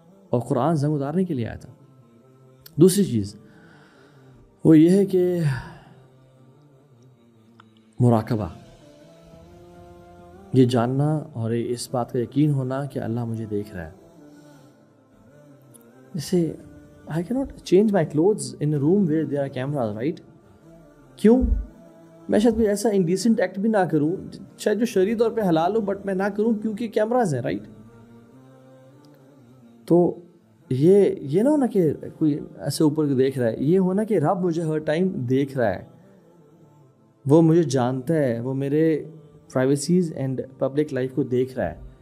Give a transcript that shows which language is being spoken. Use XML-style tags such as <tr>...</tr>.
<ur>اور قرآن زنگ اتارنے کے لیے آیا تھا. دوسری چیز وہ یہ ہے کہ مراقبہ, یہ جاننا اور اس بات کا یقین ہونا کہ اللہ مجھے دیکھ رہا ہے. جیسے</ur> <en>I cannot change my clothes in a room where there are cameras, right?</en> <ur>کیوں؟ میں شاید کوئی ایسا انڈیسنٹ ایکٹ بھی نہ کروں شاید جو شرعی طور پہ حلال ہو, بٹ میں نہ کروں کیونکہ کیمراز ہیں, رائٹ؟ تو یہ نہ ہونا کہ کوئی ایسے اوپر دیکھ رہا ہے, یہ ہونا کہ رب مجھے ہر ٹائم دیکھ رہا ہے, وہ مجھے جانتا ہے, وہ میرے</ur> <en>privacies and public life</en> <ur>کو دیکھ رہا ہے.</ur>